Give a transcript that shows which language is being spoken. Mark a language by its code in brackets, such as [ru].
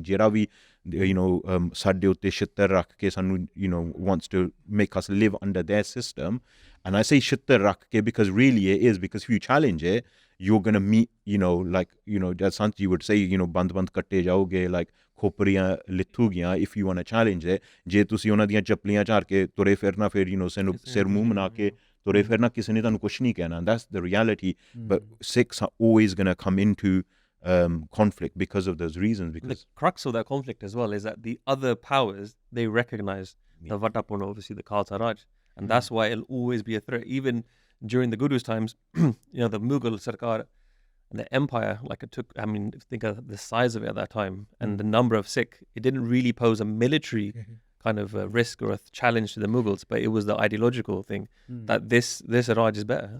[pa] Jera vi ਸਾਡੇ ਉੱਤੇ ਛਿੱਤਰ ਰੱਖ ਕੇ ਸਾਨੂੰ [en] wants to make us live under their system. And I say [pa] ਛਿੱਤਰ ਰੱਖ ਕੇ [en] because really it is, because if you challenge it, you're going to meet, as Santi would say, [pa] ਬੰਦ ਕੱਟੇ ਜਾਓਗੇ, [en] like [pa] ਖੋਪਰੀਆਂ ਲਿਥੂਗੀਆਂ [en] if you want to challenge it. [pa] ਜੇ ਤੁਸੀਂ ਉਹਨਾਂ ਦੀਆਂ ਚੱਪਲੀਆਂ ਝਾੜ ਕੇ ਤੁਰੇ ਫਿਰਨਾ, ਫਿਰ ਸਿਰ ਮੂੰਹ ਬਣਾ ਕੇ ਤੁਰੇ ਫਿਰਨਾ, ਕਿਸੇ ਨੇ ਤੁਹਾਨੂੰ ਕੁਛ ਨਹੀਂ ਕਹਿਣਾ. [en] That's the reality. But Sikhs are always going to come into conflict because of those reasons. Because the crux of that conflict as well is that the other powers, they recognize the Vatapuna, obviously the Khalsa Raj, and that's why it'll always be a threat. Even during the Guru's times, the Mughal Sarkar and the empire, like it took, I mean, think of the size of it at that time and the number of Sikh, it didn't really pose a military kind of risk or a challenge to the Mughals, but it was the ideological thing that this Raj is better.